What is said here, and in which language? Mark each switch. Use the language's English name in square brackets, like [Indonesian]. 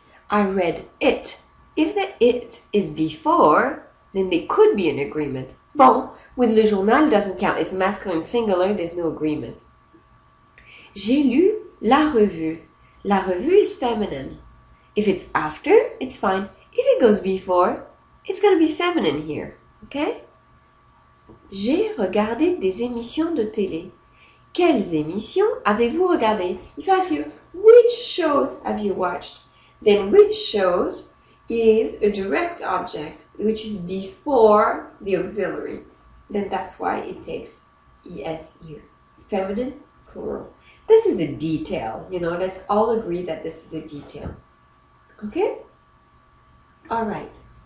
[English] I read it. If the it is before, then there could be an agreement. Bon, with le journal, it doesn't count. It's masculine singular, there's no agreement. [French] J'ai lu la revue. La revue is feminine. [English] If it's after, it's fine. If it goes before, it's going to be feminine here. Okay? [French] J'ai regardé des émissions de télé. Quelles émissions avez-vous regardé? [English] If I ask you, which shows have you watched? Then which shows is a direct object, which is before the auxiliary. Then that's why it takes es here. Feminine, plural. This is a detail, you know, let's all agree that this is a detail. Okay? Alright.